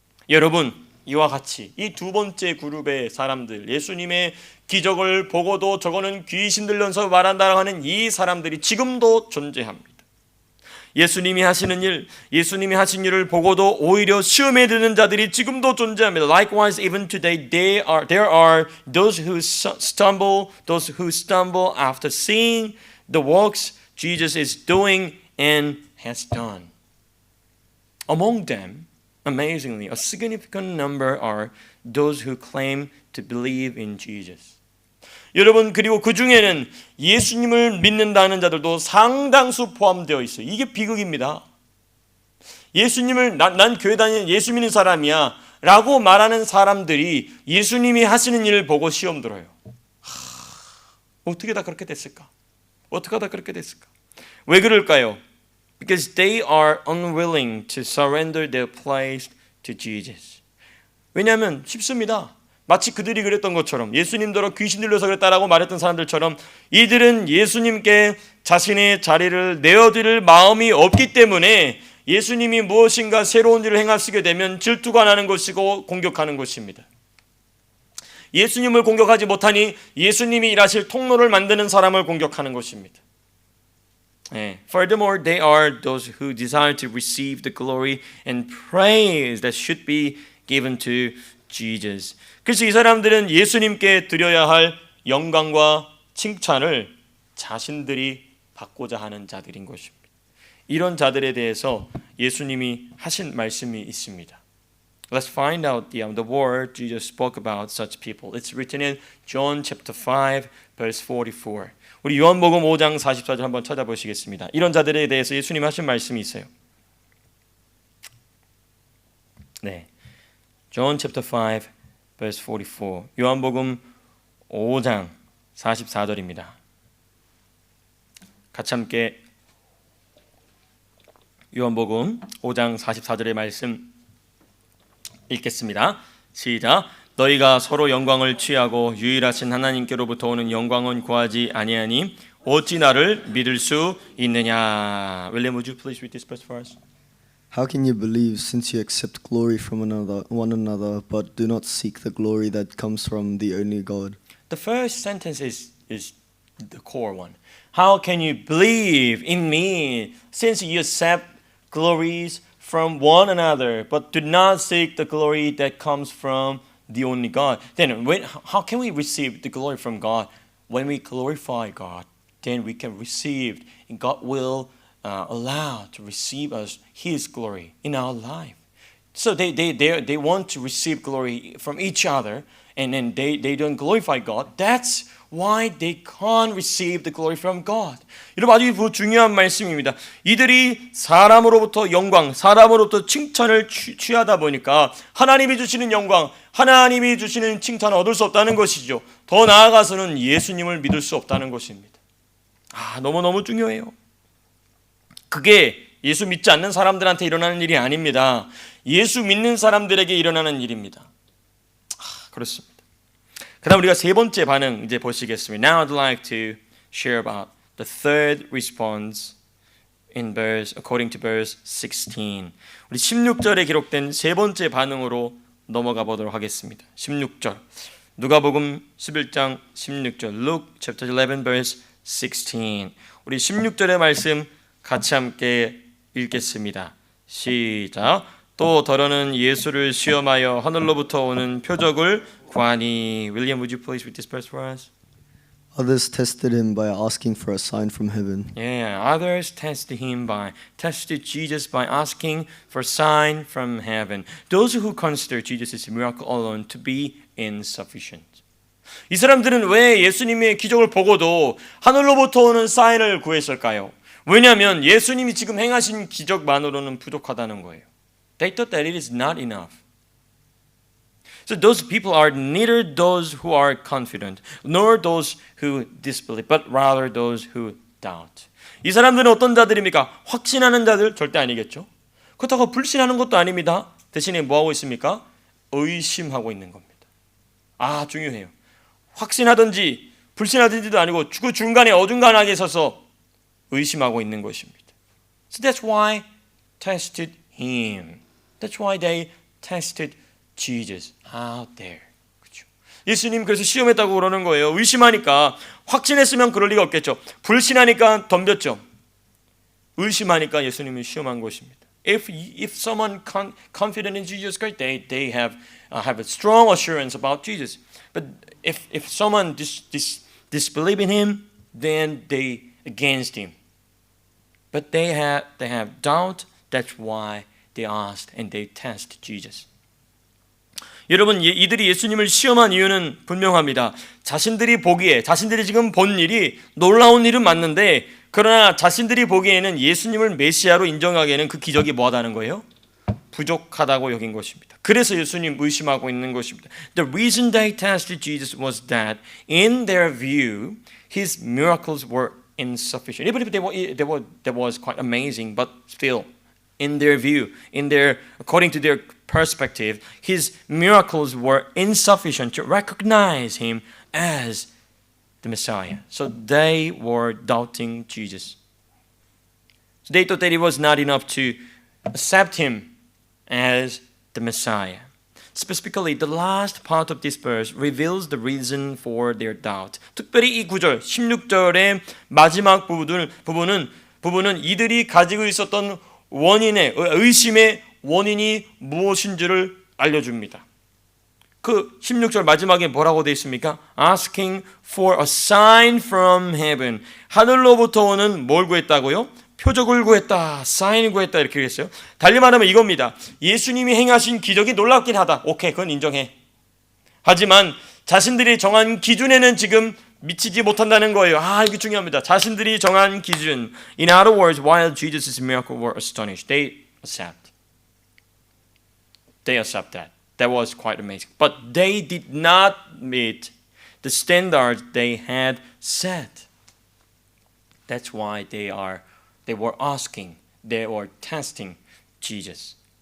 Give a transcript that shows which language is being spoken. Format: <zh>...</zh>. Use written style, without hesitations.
<ko>여러분, 이와 같이 이 두 번째 그룹의 사람들, 예수님의 기적을 보고도 저거는 귀신 들려서 말한다라고 하는 이 사람들이 지금도 존재합니다. 예수님이 하시는 일, 예수님이 하신 일을 보고도 오히려 시험에 드는 자들이 지금도 존재합니다.</ko> <en>Likewise, even today, there are those who stumble after seeing the works Jesus is doing and has done. Among them, amazingly, a significant number are those who claim to believe in Jesus.</en> <ko>여러분, 그리고 그 중에는 예수님을 믿는다는 자들도 상당수 포함되어 있어요. 이게 비극입니다. 예수님을 난 교회 다니는 예수 믿는 사람이야 라고 말하는 사람들이 예수님이 하시는 일을 보고 시험 들어요. 어떻게 다 그렇게 됐을까? 어떻게 하다 그렇게 됐을까? 왜 그럴까요?</ko> <en>Because they are unwilling to surrender their place to Jesus.</en> <ko>왜냐하면 쉽습니다. 마치 그들이 그랬던 것처럼, 예수님더러 귀신 들려서 그랬다라고 말했던 사람들처럼 이들은 예수님께 자신의 자리를 내어드릴 마음이 없기 때문에 예수님이 무엇인가 새로운 일을 행하시게 되면 질투가 나는 것이고 공격하는 것입니다. 예수님을 공격하지 못하니 예수님이 일하실 통로를 만드는 사람을 공격하는 것입니다.</ko> <en>Furthermore, they are those who desire to receive the glory and praise that should be given to Jesus.</en> <ko>그래서 이 사람들은 예수님께 드려야 할 영광과 칭찬을 자신들이 받고자 하는 자들인 것입니다. 이런 자들에 대해서 예수님이 하신 말씀이 있습니다.</ko> <en>Let's find out the word Jesus spoke about such people. It's written in John chapter 5, verse 44.</en> <ko>우리 요한복음 5장 44절 한번 찾아보시겠습니다. 이런 자들에 대해서 예수님이 하신 말씀이 있어요.</ko> <en>네. John chapter 5 verse 44.</en> <ko>요한복음 5장 44절입니다. 같이 함께 요한복음 5장 44절의 말씀 읽겠습니다. 시작. 너희가 서로 영광을 취하고 유일하신 하나님께로부터 오는 영광은 구하지 아니하니 어찌 나를 믿을 수 있느냐.</ko> <en>William, would you please read this verse for us? How can you believe since you accept glory from one another, but do not seek the glory that comes from the only God? The first sentence is the core one. How can you believe in me since you accept glories from one another, but do not seek the glory that comes from the only God? Then how can we receive the glory from God? When we glorify God, then we can receive, and God will allow to receive us His glory in our life. So they want to receive glory from each other, and then they don't glorify God. That's why they can't receive the glory from God.</en> <ko>여러분 아주 중요한 말씀입니다. 이들이 사람으로부터 영광, 사람으로부터 칭찬을 취하다 보니까 하나님이 주시는 영광, 하나님이 주시는 칭찬을 얻을 수 없다는 것이죠. 더 나아가서는 예수님을 믿을 수 없다는 것입니다. 너무너무 중요해요. 그게 예수 믿지 않는 사람들한테 일어나는 일이 아닙니다. 예수 믿는 사람들에게 일어나는 일입니다. 그렇습니다. 그 다음 우리가 세 번째 반응 이제 보시겠습니다.</ko> <en>Now I'd like to share about the third response in verse, according to verse 16.</en> <ko>우리 16절에 기록된 세 번째 반응으로 넘어가 보도록 하겠습니다. 16절 누가복음 11장 16절</ko> <en>Luke chapter 11 verse 16.</en> <ko>우리 16절의 말씀 같이 함께 읽겠습니다. 시작. 또 더러는 예수를 시험하여 하늘로부터 오는 표적을 구하니.</ko> <en>William, would you please read this verse for us? Others tested him by asking for a sign from heaven. Yeah, others tested Jesus by asking for a sign from heaven. Those who consider Jesus' miracle alone to be insufficient.</en> <ko>이 사람들은 왜 예수님의 기적을 보고도 하늘로부터 오는 사인을 구했을까요? 왜냐하면 예수님이 지금 행하신 기적만으로는 부족하다는 거예요.</ko> <en>They thought that it is not enough. So those people are neither those who are confident nor those who disbelieve, but rather those who doubt.</en> <ko>이 사람들은 어떤 자들입니까? 확신하는 자들 절대 아니겠죠. 그렇다고 불신하는 것도 아닙니다. 대신에 뭐하고 있습니까? 의심하고 있는 겁니다. 중요해요. 확신하든지 불신하든지도 아니고 그 중간에 어중간하게 서서 의심하고 있는 것입니다.</ko> <en>So that's why tested him. That's why they tested Jesus out there.</en> <ko>그렇죠? 예수님 그래서 시험했다고 그러는 거예요. 의심하니까 확신했으면 그럴 리가 없겠죠. 불신하니까 덤볐죠. 의심하니까 예수님이 시험한 것입니다.</ko> <en>If someone confident in Jesus Christ, they have a strong assurance about Jesus. But if someone disbelieve in him, then they against him. But they have doubt. That's why they asked and they test Jesus.</en> <ko>여러분 이들이 예수님을 시험한 이유는 분명합니다. 자신들이 지금 본 일이 놀라운 일은 맞는데 그러나 자신들이 보기에는 예수님을 메시아로 인정하기에는 그 기적이 뭐하다는 거예요? 부족하다고 여긴 것입니다. 그래서 예수님 의심하고 있는 것입니다.</ko> <en>The reason they tested Jesus was that in their view his miracles were insufficient. Even if that was quite amazing, but still in their view, according to their perspective, his miracles were insufficient to recognize him as the Messiah. So they were doubting Jesus. So they thought that it was not enough to accept him as the Messiah. Specifically, the last part of this verse reveals the reason for their doubt.</en> <ko>특별히 이 구절, 16절의 마지막 부분은 이들이 가지고 있었던 의심의 원인이 무엇인지를 알려줍니다. 그 16절 마지막에 뭐라고 되어 있습니까?</ko> <en>Asking for a sign from heaven.</en> <ko>하늘로부터 오는 뭘 구했다고요? 표적을 구했다, 사인을 구했다 이렇게 했어요. 달리 말하면 이겁니다. 예수님이 행하신 기적이 놀랍긴 하다. 오케이, 그건 인정해. 하지만 자신들이 정한 기준에는 지금 미치지 못한다는 거예요. 이게 중요합니다. 자신들이 정한 기준.</ko> <en>In other words, while Jesus' miracles were astonished, they accept. They accept that. That was quite amazing. But they did not meet the standards they had set. That's why they were asking, they were testing Jesus.</en>